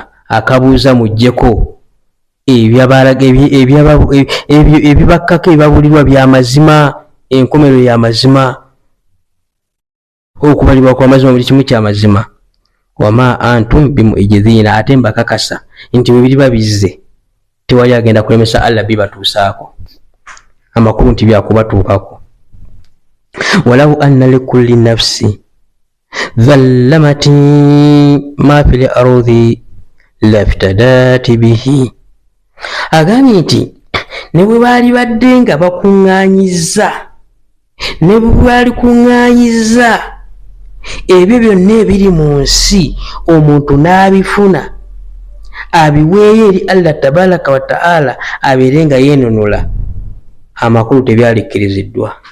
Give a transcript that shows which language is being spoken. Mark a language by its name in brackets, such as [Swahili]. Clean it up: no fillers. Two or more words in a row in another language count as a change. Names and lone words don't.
[Ganda] Akabuuza mujjeko ebibakkako ebibabulirwa by'amazima, enkomerero y'amazima, okubalibwa kw'amazima buli kimu ky'amazima. [Arabic] Wama antum bimu'jizina, [Ganda] ate mbakakasa nti bwe biriba bizze tewali agenda kulemesa Allah bibatuusaako, amakulu nti byakubatuukako. [Arabic] ولو أن لكل نفس ظلمت ما في الأرض لافتدت به. [Ganda] Agambye nti ne bwe baali badde nga bakuŋŋaanyiza, ne bwe baali kuŋŋaanyiza ebyo byonna ebiri mu nsi, omuntu n'abifuna abiweeyo eri Allah [Arabic] tabaraka wa ta'ala [Ganda] abeere nga yeenunula, amakulu tebyalikkiriziddwa.